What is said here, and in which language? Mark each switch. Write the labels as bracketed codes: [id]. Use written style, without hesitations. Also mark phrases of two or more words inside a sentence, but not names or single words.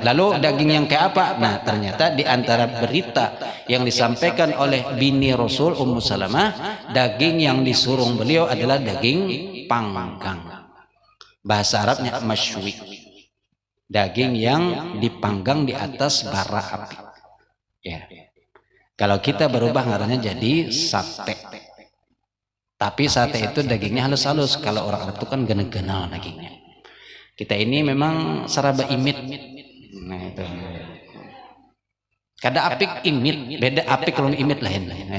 [id] Lalu daging yang kayak apa? Nah ternyata di antara berita yang disampaikan oleh bini Rasul Salamah, daging yang disurung beliau adalah daging panggang. Bahasa Arabnya masywi, daging yang dipanggang di atas bara api. Ya. Kalau kita berubah ngarannya jadi sate. Tapi sate itu dagingnya halus-halus. Kalau orang Arab itu kan genel-genel dagingnya. Kita ini memang seraba imit. Nah itu. Kada apik imit, beda apik kalau imit lain.